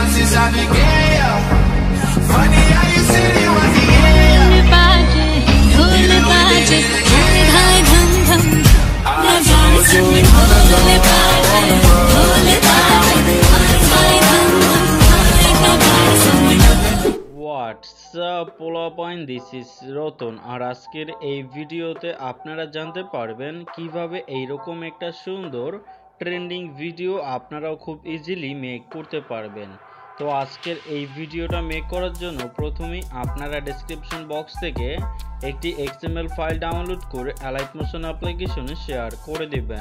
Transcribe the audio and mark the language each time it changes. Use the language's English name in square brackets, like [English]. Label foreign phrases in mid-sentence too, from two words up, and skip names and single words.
[English] I began, yeah. Funny how you said it was the end. [Hindi] ढोल बाजे धाय धम धम नगाड़े सुन ढोल बाजे धाय धम धम नगाड़े सुन। [English] What's up [Bangla] Polapain, [English] this is [Bangla] রতন আর আজকের এই ভিডিওতে আপনারা জানতে পারবেন কিভাবে এইরকম একটা সুন্দর [English] trending video [Bangla] আপনারাও খুব [English] easily make [Bangla] করতে পারবেন। তো আজকের এই ভিডিওটা মেক করার জন্য প্রথমেই আপনারা [English] description box [Bangla] থেকে একটি [English] XML file download [Bangla] করে Alight [English] motion application [Bangla] শেয়ার করে দিবেন।